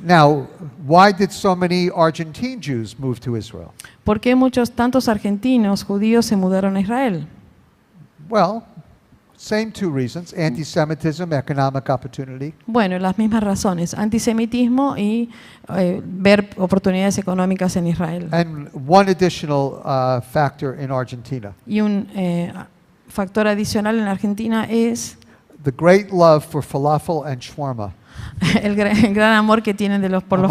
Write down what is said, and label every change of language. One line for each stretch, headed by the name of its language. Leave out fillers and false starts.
English: Now, why did so many Argentine Jews move to Israel?
Spanish: ¿Por qué tantos argentinos judíos se mudaron a Israel?
English: Well, same two reasons, anti-Semitism, economic opportunity.
Spanish: Bueno, las mismas razones, antisemitismo y ver oportunidades económicas en Israel.
English: And one additional factor in Argentina,
Spanish: Y un factor adicional en Argentina es
English: the great love for falafel and shawarma
Spanish: el gran amor que tienen por los